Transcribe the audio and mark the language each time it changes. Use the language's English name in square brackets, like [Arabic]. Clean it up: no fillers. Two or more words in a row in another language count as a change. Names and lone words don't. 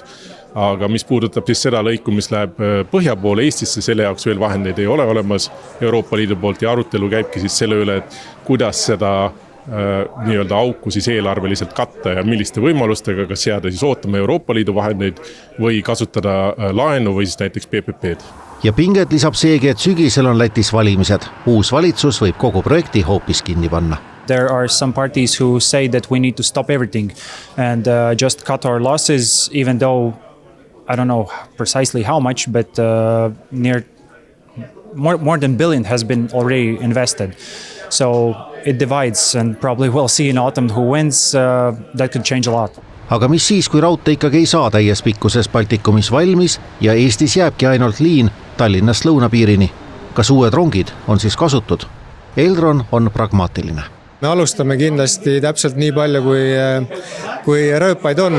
[Estonian] Aga mis puudutab siis seda lõiku, mis läheb põhja poole Eestisse, selle jaoks veel vahendeid ei ole olemas Euroopa Liidu poolt ja arutelu käibki siis selle üle, et kuidas seda nii-öelda auku siis eelarveliselt katta ja milliste võimalustega, kas jääda siis ootama Euroopa Liidu vahendeid või kasutada laenu või siis näiteks PPP-d. Ja pinget lisab seegi, et sügisel on Lätis valimised. Uus valitsus võib kogu projekti hoopis kinni panna. [English] There are some parties who say that we need to stop everything and just cut our losses, even though I don't know precisely how much, but near more than $1 billion has been already invested. So it divides and probably we'll see in autumn who wins. That could change a lot. [Estonian] Aga mis siis, kui raudtee ikkagi ei saa täies pikkuses Baltikumis valmis ja Eestis jääbki ainult liin Tallinnast lõunapiirini? Kas uued rongid on siis kasutud? Elron on pragmaatiline. Me alustame kindlasti täpselt nii palju, kui rööpaid on.